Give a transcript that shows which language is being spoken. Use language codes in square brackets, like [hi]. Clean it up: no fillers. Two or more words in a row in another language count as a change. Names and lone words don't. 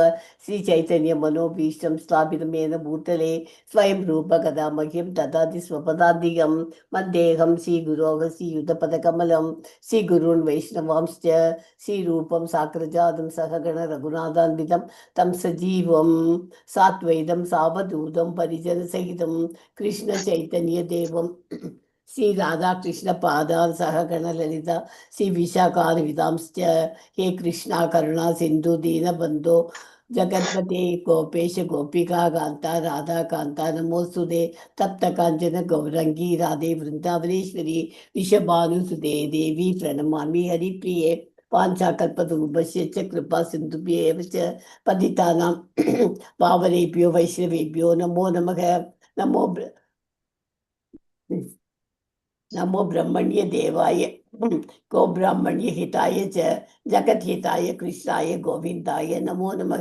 [sa] श्री चैतन्य मनोभीष्टम् स्थापितमेन भूतले स्वयम् रूप कदा मह्यम् ददाति स्वपदान्तिकम् मन्देकम् श्री गुरोः श्री युतपदकमलम् श्री गुरून् वैष्णवांश्च श्रीरूपम् साग्रजातम् सहगण रघुनाथान्वितम् तम् सजीवम् साद्वैतम् सावधूतम् परिजन सहितम् कृष्ण चैतन्य देवम् श्री राधा कृष्ण पादान् सहगण ललिता श्री विशाखान्वितांश्च. हे कृष्ण करुणा सिन्धो दीनबन्धो जगत्पते गोपेश गोपिका कान्त राधा कान्त नमोऽस्तु ते तप्त काञ्चन गौराङ्गि राधे वृन्दावनेश्वरि वृषभानुसुते देवि प्रणमामि हरिप्रिये वाञ्छाकल्पतरुभ्यश्च च कृपा सिन्धुभ्येव च पतितानां पावनेभ्यो वैष्णवेभ्यो नमो नमः. नमो नमो ब्रह्मण्य देवाय गो ब्राह्मण्य हिताय च जगत हिताय कृष्णाय गोविन्दाय नमो नमः.